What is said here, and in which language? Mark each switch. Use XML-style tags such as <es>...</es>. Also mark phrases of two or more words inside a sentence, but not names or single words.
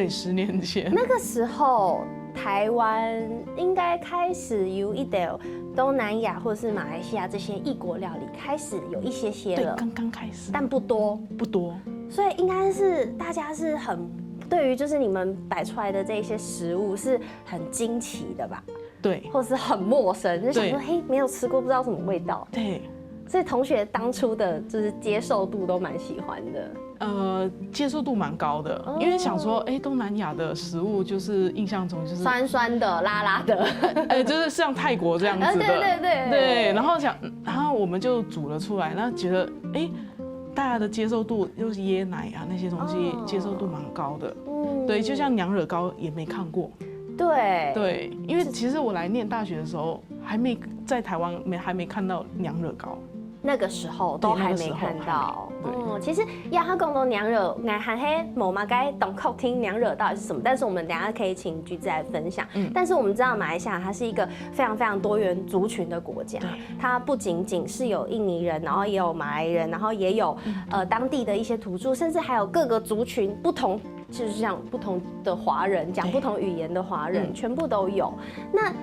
<zh>對，10年前。那個時候，台灣應該開始有一點東南亞或者是馬來西亞這些異國料理開始有一些了。對，剛開始，但不多。不多。所以應該是大家是很對於就是你們擺出來的這些食物是很驚奇的吧？對。或是很陌生，就想說嘿，沒有吃過，不知道什麼味道。對。所以同學當初的就是接受度都蠻喜歡的，接受度蠻高的，因為想說，東南亞的食物就是印象中就是酸酸的、辣辣的，就是像泰國這樣子的，對，然後我們就煮了出來，然後覺得，大家的接受度又是椰奶啊那些東西接受度蠻高的，對，就像娘惹糕也沒看過，對，因為其實我來念大學的時候，在台灣還沒看到娘惹糕。那個時候都還沒看到。其實要他講到娘惹，我還係冇嘛該懂口聽娘惹到底是什麼，但是我們等一下可以請橘子來分享。但是我們知道馬來西亞它是一個非常非常多元族群的國家，它不僅僅是有印尼人，然後也有馬來人，然後也有當地的一些土著，甚至還有各個族群不同，就是像不同的華人講不同語言的華人，全部都有。那</zh>